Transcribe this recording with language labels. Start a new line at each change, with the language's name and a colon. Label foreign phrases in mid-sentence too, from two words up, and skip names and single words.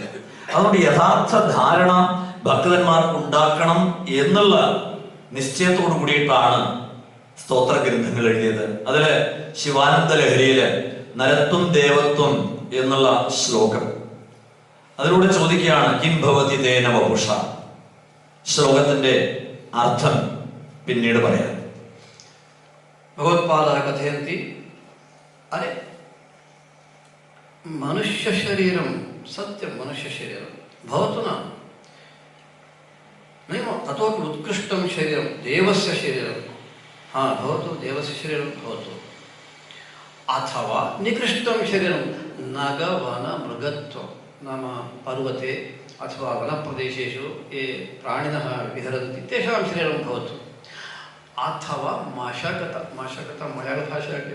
Malayalam: അതുകൊണ്ട് യഥാർത്ഥ ധാരണ ഭക്തന്മാർക്ക് ഉണ്ടാക്കണം എന്നുള്ള നിശ്ചയത്തോടു കൂടിയിട്ടാണ് സ്തോത്ര ഗ്രന്ഥങ്ങൾ എഴുതിയത്. അതില് ശിവാനന്ദ ലഹരിയില്
Sanskrit: नरत्वं देवत्वं
Malayalam: എന്നുള്ള ശ്ലോകം, അതിലൂടെ ചോദിക്കുകയാണ്
Sanskrit: किं भवति तेन वपुषा.
Malayalam: ശ്ലോകത്തിന്റെ അർത്ഥം പിന്നീട് പറയാം.
Sanskrit: भगवत्पादाः कथयन्ति, अरे मनुष्यशरीरं सत्यं मनुष्यशरीरं भवतु न ततोपि उत्कृष्टं शरीरं देवस्य शरीरं भवतु, देवस्य शरीरं भवतु, अथवा निकृष्टं शरीरं नगवनमृगत्वं नाम पर्वते अथवा वनप्रदेशेषु ये प्राणिनः विहरन्ति तेषां शरीरं भवतु, अथवा मशकत मलयाळभाषा किं